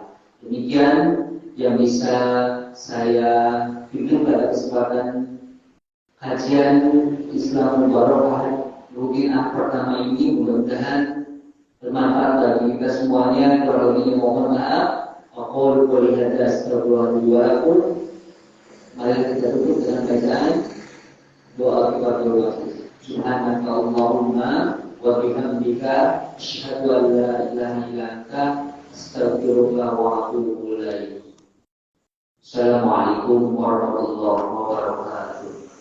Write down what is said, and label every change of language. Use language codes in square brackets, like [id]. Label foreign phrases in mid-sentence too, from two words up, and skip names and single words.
[id] Demikian yang bisa saya bimbing pada kesempatan kajian Islam Mubarakah Rukinah pertama ini. Mudah-mudahan bermanfaat bagi kita semuanya. Kalau lebihnya mohon maaf. [ar] أقول قولي هذا أستغفر الله لي ولكم. [id] Mari kita tutup dengan bacaan doa [ar] كفارة المسجد. سبحانك اللهم وبحمدك أشهد أن لا إله إلا أنت أستغفرك وأتوب إليك. السلام عليكم ورحمة الله وبركاته.